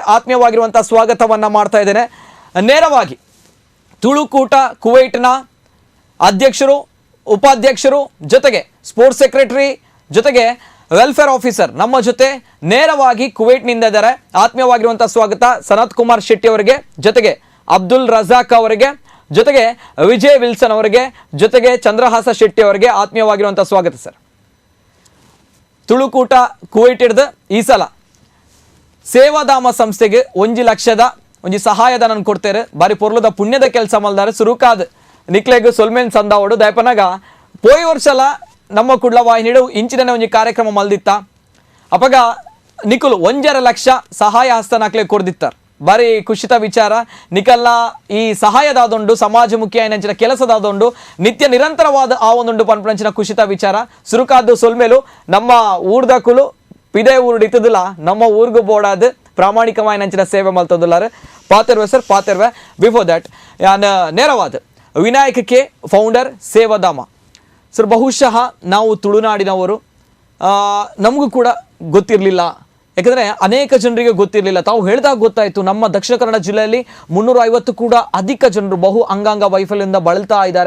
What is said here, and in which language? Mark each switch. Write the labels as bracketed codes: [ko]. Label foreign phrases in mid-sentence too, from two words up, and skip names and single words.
[kn] ಆತ್ಮೀಯವಾಗಿರುವಂತಹ ಸ್ವಾಗತವನ್ನ ಮಾಡ್ತಾ ಇದ್ದೇನೆ. ನೇರವಾಗಿ ತುಳುಕೂಟ ಕುವೈಟ್ನ ಅಧ್ಯಕ್ಷರು, ಉಪಾಧ್ಯಕ್ಷರು ಜೊತೆಗೆ [en] sports secretary [kn] ಜೊತೆಗೆ [en] welfare officer [kn] ನಮ್ಮ ಜೊತೆ ನೇರವಾಗಿ ಕುವೈಟ್ನಿಂದ ಇದ್ದಾರೆ. ಆತ್ಮೀಯವಾಗಿರುವಂತಹ ಸ್ವಾಗತ ಸನತ್ ಕುಮಾರ್ ಶೆಟ್ಟಿ ಅವರಿಗೆ, ಜೊತೆಗೆ ಅಬ್ದುಲ್ ರಜಾಕ್ ಅವರಿಗೆ, ಜೊತೆಗೆ ವಿಜಯ್ ವಿಲ್ಸನ್ ಅವರಿಗೆ, ಜೊತೆಗೆ ಚಂದ್ರಹಾಸ ಶೆಟ್ಟಿ ಅವರಿಗೆ ಆತ್ಮೀಯವಾಗಿರುವಂತಹ ಸ್ವಾಗತ ಸರ್. ತುಳುಕೂಟ ಕುವೈಟ್ ಹಿಡ್ದು ಈ ಸಲ ಸೇವಾಧಾಮ ಸಂಸ್ಥೆಗೆ 1 ಲಕ್ಷದ ಒಂಜಿ ಸಹಾಯಧನ ಕೊಡ್ತೇವೆ. [tcy] ಬಾರಿ ಪೊರ್ಲದ ಪುಣ್ಯದ ಕೆಲಸ ಮಲ್ದಾರೆ ಸುರುಕಾದ್ ನಿಕ್ಲೆಗ್ ಸೊಲ್ಮೇನ್ ಸಂದಾವಡು ದಯಪನಾಗ ಪೋಯಿ ವರ್ಷಲ ನಮ್ಮ ಕುಡ್ಲ ವಾಹಿನಿಡು ಇಂಚಿನ ಒಂಜಿ ಕಾರ್ಯಕ್ರಮ ಮಲ್ದಿತ್ತ ಅಪಗ ನಿಕುಲು 1.5 ಲಕ್ಷ ಸಹಾಯ ಹಸ್ತ ನಾಕ್ಲೆ ಕೊಡ್ದಿತ್ತಾರ. ಬಾರಿ ಖುಷಿತ ವಿಚಾರ. ನಿಕಲ್ನ ಈ ಸಹಾಯದಾದೊಂಡು ಸಮಾಜಮುಖಿ ಆಯ್ನಂಚಿನ ಕೆಲಸದಾದೊಂಡು ನಿತ್ಯ ನಿರಂತರವಾದ ಆ ಒಂದುಂಡು ಪನ್ಪಂಚಿನ ಖುಷಿತ ವಿಚಾರ. ಸುರುಕಾದ್ದು ಸೊಲ್ಮೇಲು ನಮ್ಮ ಊರ್ದಕುಲು ಪಿದೇ ಊರು ಇತ್ತದಿಲ್ಲ ನಮ್ಮ ಊರಿಗೂ ಬೋಡಾದ ಪ್ರಾಮಾಣಿಕವಾಗಿ ನಂಚಿನ ಸೇವೆ ಮಲ್ತೊಂದುಲ್ಲಾರೆ ಪಾತೆರ್ವೆ ಸರ್ ಪಾತೆರ್ವೆ. [en] before that [kn] ನೇರವಾದ ವಿನಾಯಕ ಕೆ ಫೌಂಡರ್ ಸೇವಾಧಾಮ ಸರ್. ಬಹುಶಃ ನಾವು ತುಳುನಾಡಿನವರು, ನಮಗೂ ಕೂಡ ಗೊತ್ತಿರಲಿಲ್ಲ, ಯಾಕಂದರೆ ಅನೇಕ ಜನರಿಗೆ ಗೊತ್ತಿರಲಿಲ್ಲ. ತಾವು ಹೇಳಿದಾಗ ಗೊತ್ತಾಯಿತು ನಮ್ಮ ದಕ್ಷಿಣ ಕನ್ನಡ ಜಿಲ್ಲೆಯಲ್ಲಿ 350 ಕೂಡ ಅಧಿಕ ಜನರು ಬಹು ಅಂಗಾಂಗ ವೈಫಲ್ಯದಿಂದ ಬಳಲ್ತಾ ಇದ್ದಾರೆ.